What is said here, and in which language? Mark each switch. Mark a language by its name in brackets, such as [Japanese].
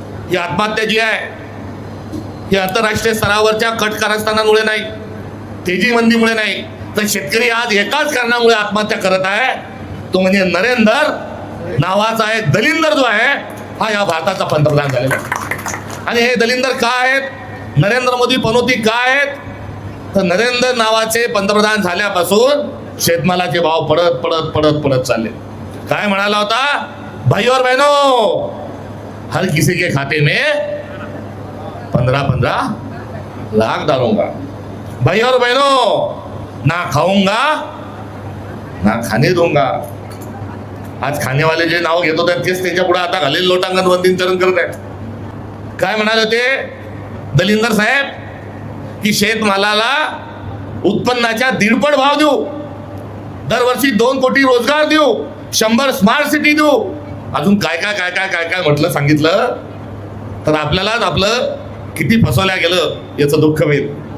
[Marathi] ही आत्महत्या जी आहे ही आंतरराष्ट्रीय स्तरावरच्या कट कारस्थानामुळे नाही, तेजी मंदीमुळे नाही, तर शेतकरी आज एकाच कारणामुळे आत्महत्या करत आहे, तो म्हणजे नरेंद्र नावाचा एक दलिंदर जो आहे हा या भारताचा पंतप्रधान झालेला आहे. आणि हे दलिंदर काय आहेत, नरेंद्र मोदी पनोती काय आहेत, तर नरेंद्र नावाचे पंतप्रधान झाल्यापासून शेतमालाचे भाव पडत चालले. काय म्हणाला होता, [Hindi] भाई और बहनों हर किसी के खाते में 15-15 लाख डालूंगा. भाई और बहनों ना खाऊंगा ना खाने दूंगा. [Marathi] आज खानेवाले जे नाव घेत होते तेच त्याच्या पुढे आता घालेल लोटांगण वंदीचरण करत आहेत. काय म्हणाले होते दलिंदर साहेब की शेतमालाला उत्पन्नाच्या 1.5 भाव देऊ, दरवर्षी 2 कोटी रोजगार देऊ, 100 स्मार्ट सिटी देऊ, अजून काय काय काय काय काय काय म्हटलं सांगितलं तर आपल्यालाच आपलं किती फसवल्या गेलं याचं दुःख होईल.